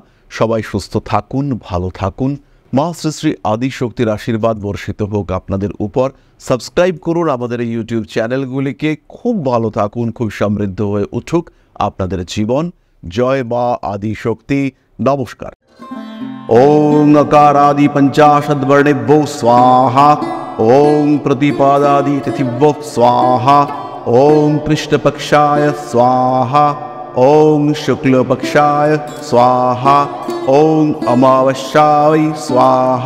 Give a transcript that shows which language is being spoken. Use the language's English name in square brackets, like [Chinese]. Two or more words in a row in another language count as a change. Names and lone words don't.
[Bangla] সবাই সুস্থ থাকুন, ভালো থাকুন। মা শ্রী শ্রী আদিশক্তির আশীর্বাদ বর্ষিত হোক আপনাদের উপর। সাবস্ক্রাইব করুন আমাদের এই ইউটিউব চ্যানেলগুলিকে। খুব ভালো থাকুন, খুব সমৃদ্ধ হয়ে উঠুক আপনাদের জীবন। জয় মা আদিশক্তি। নমস্কার। [Sanskrit] ओम अकारादि पंचाशद्वर्णेभ्यो स्वाहा। ओम प्रतिपादादि तिथिभ्यो स्वाहा। ओम कृष्णपक्षाय स्वाहा। ओम शुक्लपक्षाय स्वाहा। ओम अमावस्याय स्वाहा।